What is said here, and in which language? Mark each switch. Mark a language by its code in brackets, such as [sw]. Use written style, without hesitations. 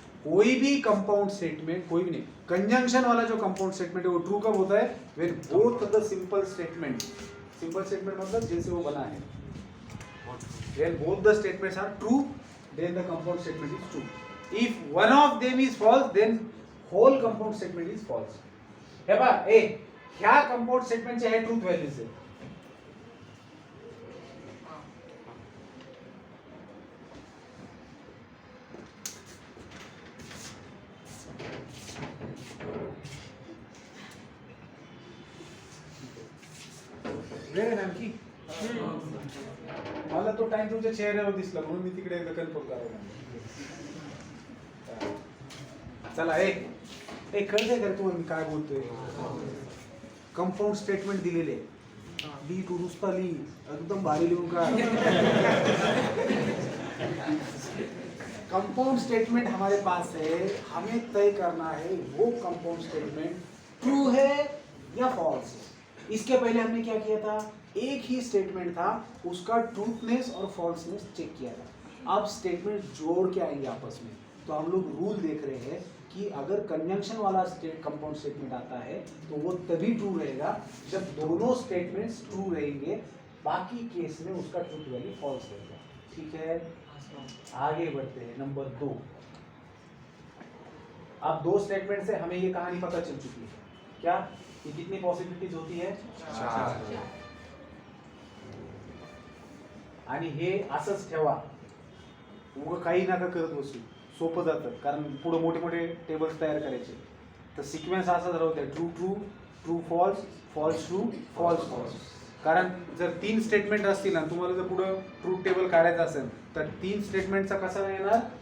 [hi] कोई भी compound statement, कोई भी नहीं, कंजंक्शन वाला जो कंपाउंड स्टेटमेंट है वो ट्रू कब होता है? [en] when both the simple statement, [hi] simple statement मतलब जिनसे वो बना है, [en] When both the statements are true then the compound statement is true. If one of them is false, then whole compound statement is false. [mr] हे बा, ह्या compound स्टेटमेंटचे आहे ट्रूथ व्हॅल्यूज आहे। वेळ आहे आणखी? मला तो टाइम तुमच्या चेहऱ्यावर दिसला म्हणून मी तिकडे एकदा कन्फर्म करावं. चला एक कळतंय का तुम्हाला मी काय बोलतोय? कंपाऊंड स्टेटमेंट दिलेले ली टू नुसता ली एकदम भारी लिहून का. [hi] कंपाउंड स्टेटमेंट हमारे पास है, हमें तय करना है वो कंपाउंड स्टेटमेंट ट्रू है या फॉल्स है. इसके पहले हमने क्या किया था, एक ही स्टेटमेंट था, उसका ट्रूथनेस और फॉल्सनेस चेक किया था. अब स्टेटमेंट जोड़ के आएंगे आपस में, तो हम लोग रूल देख रहे हैं कि अगर कंजंक्शन वाला कंपाउंड स्टेटमेंट आता है तो वो तभी ट्रू रहेगा जब दोनों स्टेटमेंट्स ट्रू रहेंगे, बाकी केस में उसका ट्रूथ वैल्यू फॉल्स रहेगा. ठीक है, आगे बढ़ते हैं. नंबर 2. अब 2 स्टेटमेंट से हमें ये कहानी पता चल चुकी है. क्या कि कितनी पॉसिबिलिटीज होती है? 4. [mr] आणि हे असंच ठेवा, उगं काही नका करत बसू, सोपं जातं. कारण पुढे मोठे मोठे टेबल्स तयार करायचे. तर सिक्वेन्स असा ठरवते, true true, true false, false true, false false. कारण जर 3 स्टेटमेंट असतील आणि तुम्हाला जर पुढे ट्रूथ टेबल काढायचं असेल तर 3 स्टेटमेंटचा कसा येणार?